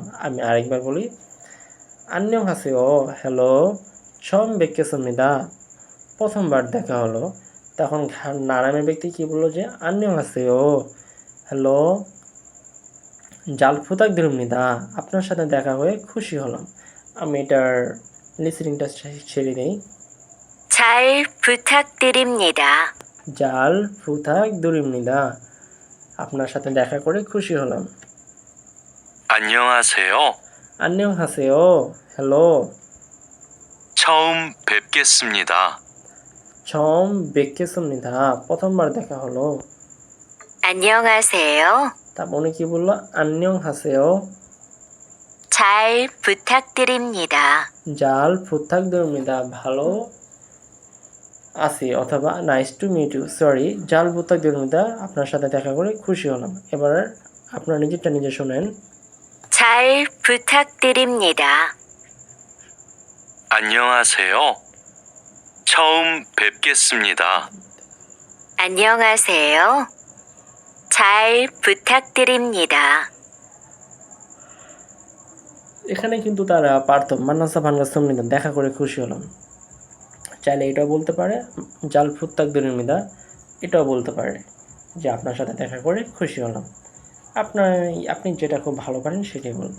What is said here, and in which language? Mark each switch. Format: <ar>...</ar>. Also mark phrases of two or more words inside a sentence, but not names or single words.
<bn>আমি আরেকবার বলি,</bn> <ko>안녕하세요</ko> <bn>হ্যালো,</bn> <ko>처음 뵙겠습니다</ko> <bn>প্রথমবার দেখা হলো। তখন নানামের ব্যক্তি কী বললো যে</bn> <ko>안녕하세요</ko> <bn>হ্যালো,</bn> <ko>잘 부탁드립니다</ko> <bn>আপনার সাথে দেখা হয়ে খুশি হলাম। আমি এটার লিসনিংটা ছেড়ে দিই।</bn> <ko>잘 부탁드립니다. 잘 부탁드립니다</ko> <bn>আপনার সাথে দেখা করে খুশি হলাম।</bn> <ko>안녕하세요. 안녕 하세요 হ্যালো, 처음 뵙겠습니다. 처음 뵙겠습니다</ko> <bn>প্রথমবার দেখা হলো।</bn> <ko>안녕하세요.</ko> <bn>তারপর উনি কি বললো?</bn> <ko>안녕 하세요 잘 부탁드립니다. 잘 부탁드립니다</ko> <bn>ভালো আছি, অথবা</bn> <en>nice to meet you,</en> <bn>সরি</bn> <ko>잘 부탁드립니다</ko> <bn>আপনার সাথে দেখা করে খুশি হলাম। এবার আপনারা নিজেরটা নিজে শোনেন।</bn> <ko>잘 부탁드립니다. 안녕하세요. 처음 뵙겠습니다. 안녕하세요. 잘 부탁드립니다.</ko> <bn>এখানে কিন্তু তারা পারত</bn> <ko>만나서 반갑습니다</ko> <bn>দেখা করে খুশি হলাম, চাইলে এটাও বলতে পারে</bn> <ko>잘 부탁드립니다,</ko> <bn>এটাও বলতে পারে যে আপনার সাথে দেখা করে খুশি হলাম। আপনি যেটা খুব ভালো পারেন সেটাই বলবেন।</bn>